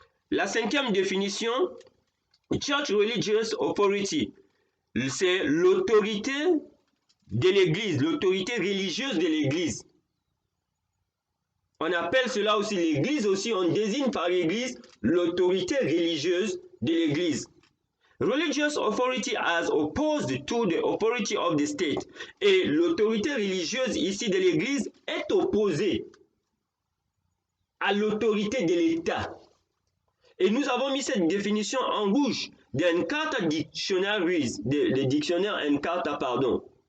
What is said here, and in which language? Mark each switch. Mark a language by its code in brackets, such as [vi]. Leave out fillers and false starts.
[fr] La cinquième définition, [en] Church Religious Authority, [fr] c'est l'autorité de l'église, l'autorité religieuse de l'église. On appelle cela aussi l'église, aussi on désigne par l'église l'autorité religieuse de l'église. [en] Religious authority as opposed to the authority of the state. [fr] Et l'autorité religieuse ici de l'église est opposée à l'autorité de l'État. Et nous avons mis cette définition en rouge d'Encarta Dictionaries, des dictionnaires Encarta, pardon.